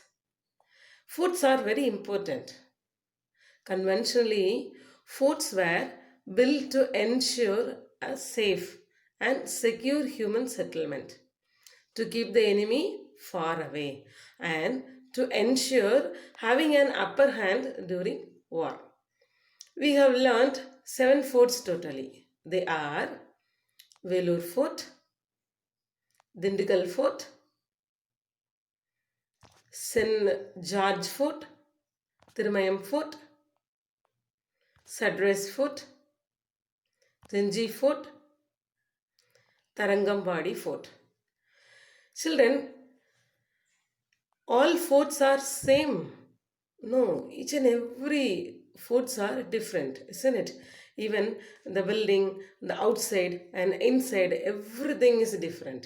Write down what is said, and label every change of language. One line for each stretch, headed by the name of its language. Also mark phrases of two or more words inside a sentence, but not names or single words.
English: Forts are very important. Conventionally, forts were built to ensure a safe and secure human settlement, to keep the enemy far away, and to ensure having an upper hand during war. We have learnt 7 forts totally. They are Velur Fort, Dindigul Fort, St. George Fort, Thirumayam Fort, Sadras Fort, Rinji Fort, Tarangambadi Fort. Children, all forts are same. No, each and every forts are different, isn't it? Even the building, the outside and inside, everything is different.